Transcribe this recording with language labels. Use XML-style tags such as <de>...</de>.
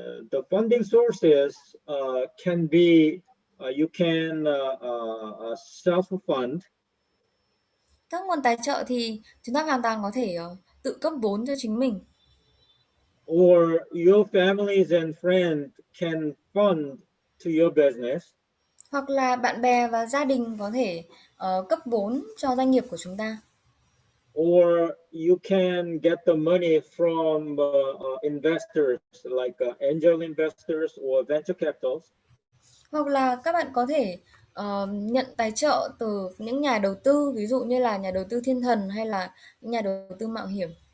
<en>The funding sources can be you can self-fund,</en> <vi>Các nguồn tài trợ thì chúng ta hoàn toàn có thể tự cấp vốn cho chính mình,</vi> <en>or your families and friends can fund to your business,</en> <vi>hoặc là bạn bè và gia đình có thể cấp vốn cho doanh nghiệp của chúng ta,</vi> <en>or you can get the money from investors like angel investors or venture capitals,</en> <vi>hoặc là các bạn có thể nhận tài trợ từ những nhà đầu tư, ví dụ như là nhà đầu tư thiên thần hay là những nhà đầu tư mạo hiểm.</vi>